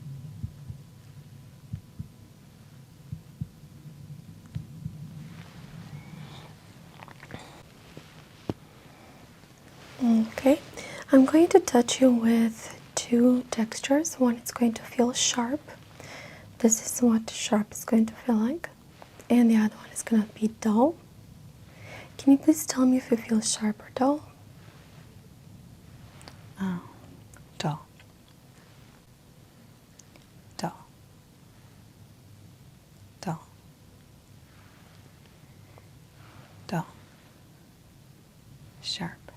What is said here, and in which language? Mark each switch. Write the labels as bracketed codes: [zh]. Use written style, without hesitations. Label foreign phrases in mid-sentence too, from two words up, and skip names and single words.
[en] Okay. I'm going to touch you with two textures. One is going to feel sharp. This is what sharp is going to feel like. And the other one is going to be dull. Can you please tell me if you feel sharp or dull? Oh, dull. Dull. Dull. Dull. Sharp.